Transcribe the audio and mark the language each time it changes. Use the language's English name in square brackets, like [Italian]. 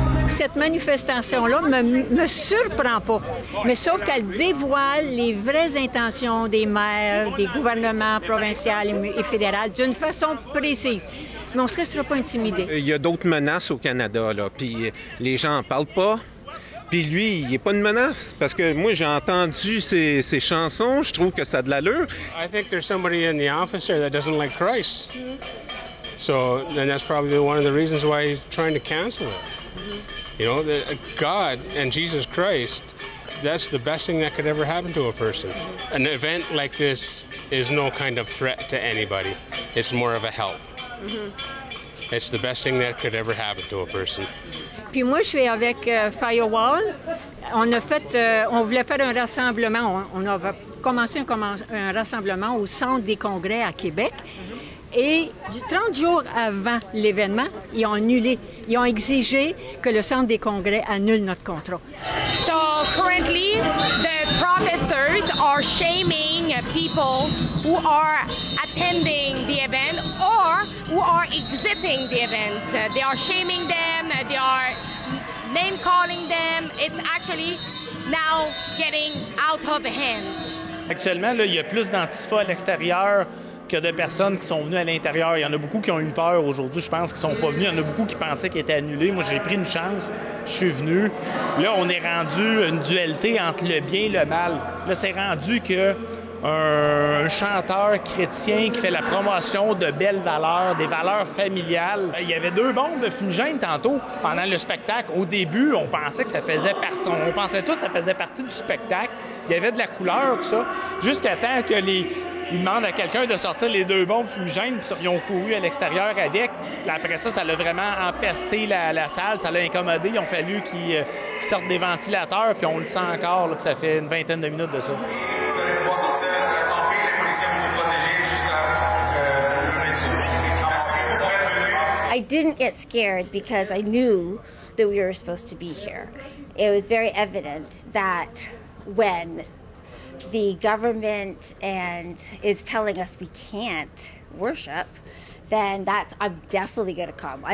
[French] Cette manifestation-là me surprend pas, mais sauf qu'elle dévoile les vraies intentions des maires, des gouvernements provinciaux et fédéraux d'une façon précise. Mais on ne se restera pas intimidé. Il y a d'autres menaces au Canada, là, puis les gens n'en parlent pas. Puis lui, il n'est pas une menace, parce que moi, j'ai entendu ses chansons, je trouve que ça a de l'allure. [English] I think there's somebody in the office here that doesn't like Christ. So, and that's probably one of the reasons why he's trying to cancel it. You know, God and Jesus Christ, that's the best thing that could ever happen to a person. An event like this is no kind of threat to anybody. It's more of a help. It's the best thing that could ever happen to a person. [French] Puis moi, je suis avec Firewall. On voulait faire un rassemblement. On a commencé un rassemblement au Centre des congrès à Québec. Et 30 jours avant l'événement, ils ont annulé. Ils ont exigé que le Centre des congrès annule notre contrat. [English] So currently, the protesters are shaming people who are attending the event or who are exiting the event. They are shaming them, they are name-calling them. It's actually now getting out of hand. [French] Actuellement, là, il y a plus d'Antifa à l'extérieur que de personnes qui sont venues à l'intérieur. Il y en a beaucoup qui ont eu peur aujourd'hui, je pense, qui sont pas venus. Il y en a beaucoup qui pensaient qu'ils étaient annulés. Moi, j'ai pris une chance. Je suis venu. Là, on est rendu une dualité entre le bien et le mal. Là, c'est rendu que un chanteur chrétien qui fait la promotion de belles valeurs, des valeurs familiales. Il y avait 2 bombes de fumigènes tantôt pendant le spectacle. Au début, on pensait que ça faisait partie. On pensait tous que ça faisait partie du spectacle. Il y avait de la couleur, tout ça. Jusqu'à temps que ils demandent à quelqu'un de sortir les 2 bombes fumigènes, puis ils ont couru à l'extérieur avec. Puis après ça, ça l'a vraiment empesté la salle, ça l'a incommodé. Il a fallu qu'ils sortent des ventilateurs, puis on le sent encore, là, puis ça fait une vingtaine de minutes de ça. Vous allez pouvoir sortir en paix, les policiers vont vous protéger jusqu'à [English] I didn't get scared because I knew that we were supposed to be here. It was very evident that when the government is telling us we can't worship, then I'm definitely going to come.